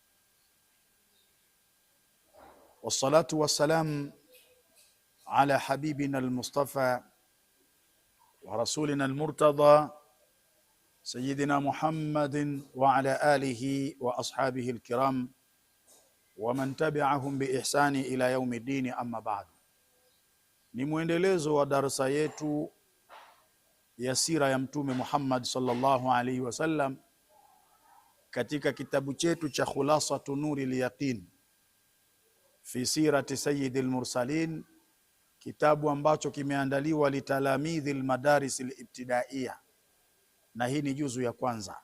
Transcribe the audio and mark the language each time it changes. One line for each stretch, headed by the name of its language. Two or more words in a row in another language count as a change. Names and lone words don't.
Arabic: والصلاة والسلام على حبيبنا المصطفى ورسولنا المرتضى سيدنا محمد وعلى آله وأصحابه الكرام ومن تبعهم بإحسان إلى يوم الدين. أما بعد,
Swahili: ni muendelezo wa darasa yetu ya sira ya Mtume Muhammad
Arabic: صلى الله عليه وسلم
Swahili: katika kitabu chetu cha Khulasatu Nuril Yaqin fi sirati Sayyidil Mursalin, kitabu ambacho kimeandaliwa
Arabic: لتلاميذ المدارس الابتدائية,
Swahili: na hii ni juzu ya kwanza.